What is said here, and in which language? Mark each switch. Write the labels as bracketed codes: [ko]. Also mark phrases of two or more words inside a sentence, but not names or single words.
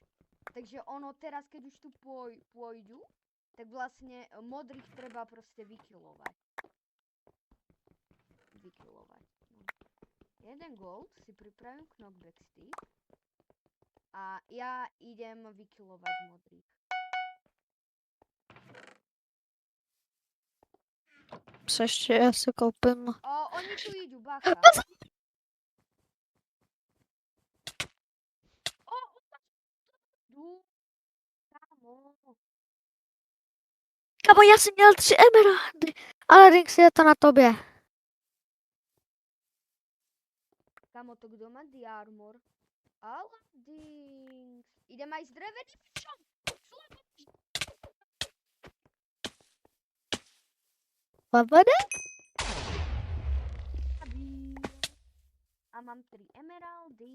[sk] Takže ono teraz, keď už tu pôjdu, tak vlastne modrých treba proste vykilovať. No. Jeden gold si pripravím knockback stick a ja idem vykilovať modrých. [cs] Ještě já si koupím. [sk] Oni tu idú, bacha. [cs] Kamo, já jsem měl 3 emeraldy. Ale Rinks, je to na tobě. Kamo, to kdo má [en] the armor? [cs] Aladin. [sk] Idem aj s dreveným mečom. Slobode? A mám 3 emeraldy.